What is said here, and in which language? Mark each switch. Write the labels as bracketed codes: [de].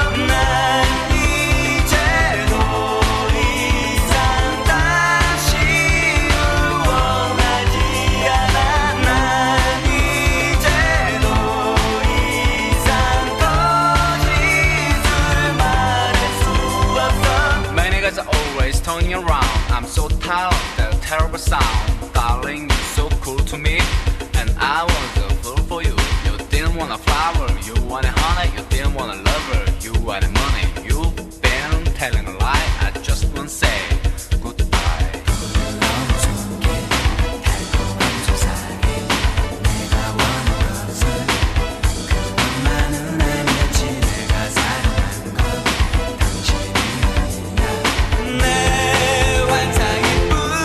[ko] 난 이제 더 이상 당신을 원하지 않아. 난 이제 더 이상 거짓을 말할 수 없어. [en] My niggas are always turning around. I'm so tired of that terrible sound. Darling, you're so cool to me, and I was a fool for you. You didn't want a flower, you wanted honey. You didn't want a lover, you wanted money. You've been telling a lie. I just won't say goodbye. [ko] 부드러운 손길 달콤한 소사기 내가 원한 것은 그것만은 아니었지. 내가 사랑한 건 당신이 아니야. 내 환상일 뿐.